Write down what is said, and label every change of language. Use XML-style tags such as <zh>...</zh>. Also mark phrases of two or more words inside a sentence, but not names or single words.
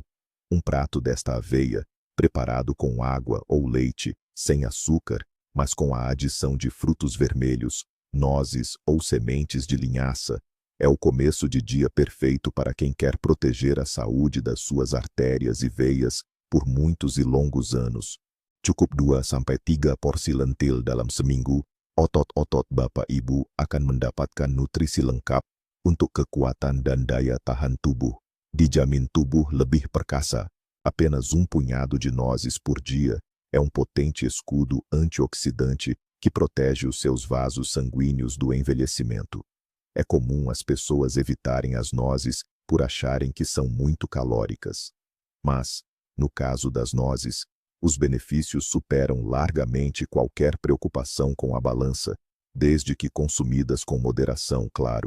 <pt>Um prato desta aveia, preparado com água ou leite, sem açúcar, mas com a adição de frutos vermelhos, nozes ou sementes de linhaça, é o começo de dia perfeito para quem quer proteger a saúde das suas artérias e veias por muitos e longos anos.</pt> <id>Cukup 2-3 porsi lentil dalam seminggu, otot-otot Bapak Ibu akan mendapatkan nutrisi lengkap untuk kekuatan dan daya tahan tubuh. Dijamin tubuh lebih perkasa.</id> <pt>Apenas punhado de nozes por dia é um potente escudo antioxidante que protege os seus vasos sanguíneos do envelhecimento. É comum as pessoas evitarem as nozes por acharem que são muito calóricas. Mas, no caso das nozes, os benefícios superam largamente qualquer preocupação com a balança, desde que consumidas com moderação, claro.</pt>